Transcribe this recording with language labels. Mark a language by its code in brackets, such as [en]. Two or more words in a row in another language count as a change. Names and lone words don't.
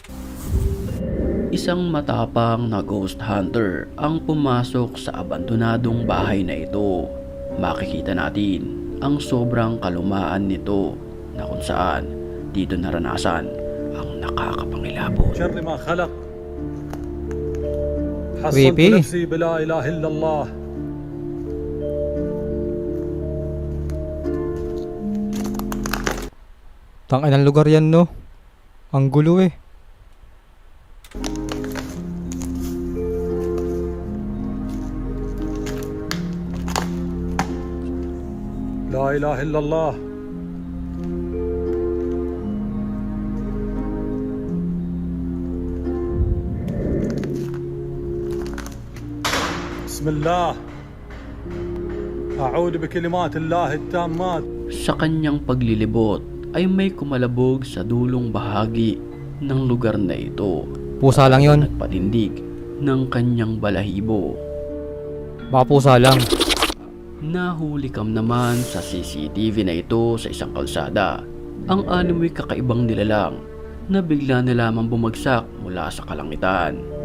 [tl] Isang matapang na [en] ghost hunter [tl] ang pumasok sa abandonadong bahay na ito. Makikita natin ang sobrang kalumaan nito na kung saan dito naranasan ang nakakapangilabot. [ar] شر ما خلق حصنت [tl] Creepy. [ar] نفسي بلا إله إلا الله. [tl] Tangin ng lugar yan, no? Ang gulo eh. [ar] لا إله إلا الله. بسم الله أعوذ بكلمات الله التامات. [tl] Sa kanyang paglilibot ay may kumalabog sa dulong bahagi ng lugar na ito. Pusa lang yon. Nagpatindig ng kanyang balahibo. Baka pusa lang. Nahulikam naman sa CCTV na ito sa isang kalsada ang animoy kakaibang nilalang na bigla na lamang bumagsak mula sa kalangitan.